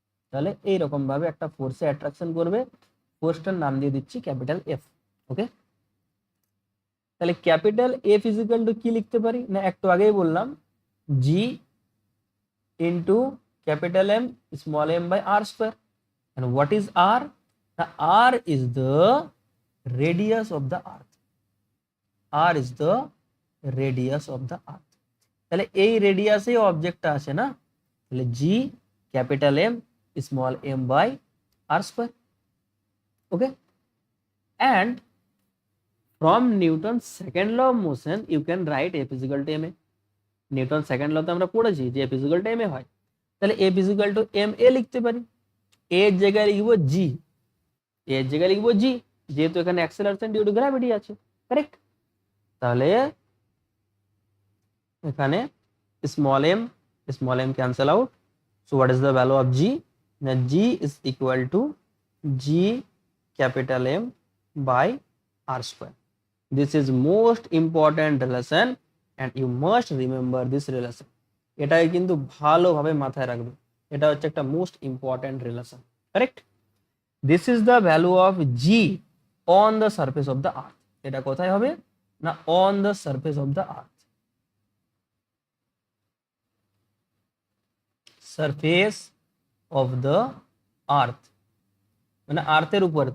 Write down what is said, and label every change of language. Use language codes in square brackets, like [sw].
[bn] তাহলে এইরকম ভাবে একটা ফোর্সে অ্যাট্রাকশন করবে, ফোর্সটার নাম দিয়ে দিচ্ছি ক্যাপিটাল এফ। ওকে, তাহলে ক্যাপিটাল এফ ইজিক্যাল টু কি লিখতে পারি না, একটু আগেই বললাম জি [en] into capital M small m by r square. And what is r? The r is the radius of the earth. r is the radius of the earth. [bn] তাহলে এই রেডিয়াসে অবজেক্টটা আছে না, [en] তাহলে g capital M small m by r square. Okay, and from Newton's second law of motion you can write F is equal to ma. [bn] Newton second লতে আমরা পড়েছি যে [en] F is equal to M A [bn] হয়, তাহলে F is equal to M A লিখতে পারি। এ এর জায়গায় লিখব জি, এর জায়গায় লিখব জি, যেহেতু এখানে অ্যাক্সেলারেশন ডিউ টু গ্র্যাভিটি আছে, কারেক্ট? তাহলে এখানে small M cancel out. [en] So what is the value of G? না G is equal to G capital M by R square. This is most important relation and you must remember this relation. [bn] এটাই কিন্তু ভালোভাবে মাথায় রাখবে, এটা হচ্ছে একটা most important relation, correct? [en] This is the value of G on the surface of the earth. [bn] এটা কোথায় হবে না, [en] on the surface of the earth, [bn] surface of the earth মানে আর্থের উপরে।